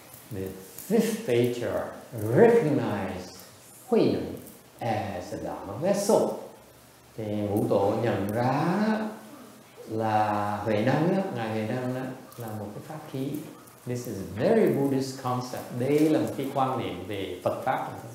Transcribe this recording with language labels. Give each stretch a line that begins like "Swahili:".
English: The fifth patriarch recognized HuiNeng as a Dharma vessel.
Vietnamese: Thì Ngũ Tổ nhận ra là HuiNeng đó, ngài HuiNeng đó là một cái pháp khí.
English: This is a very Buddhist concept.
Vietnamese: Đây là một cái quan niệm về Phật pháp.